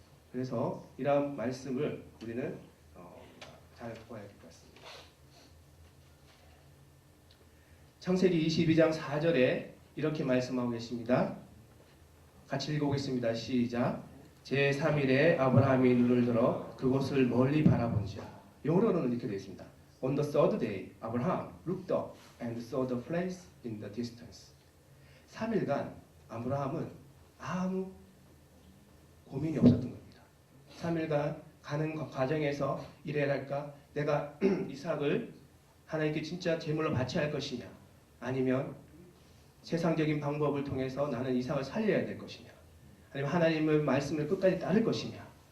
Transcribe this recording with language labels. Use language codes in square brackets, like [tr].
[ko] 그래서 이러한 말씀을 우리는 잘 보아야 될 것 같습니다. 창세기 22장 4절에 이렇게 말씀하고 계십니다. 같이 읽어보겠습니다. 시작. 제3일에 아브라함이 눈을 들어 그곳을 멀리 바라본지라. 영어로는 이렇게 되어 있습니다. [en] On the third day, Abraham looked up and saw the place in the distance. [ko] 3일간 아브라함은 아무 고민이 없었던 겁니다. 3일간 가는 과정에서 이래랄까 내가 이삭을 하나님께 진짜 제물로 바쳐야 할 것이냐, 아니면 세상적인 방법을 통해서 나는 이삭을 살려야 될 것이냐, 아니면 하나님의 말씀을 끝까지 따를 것이냐.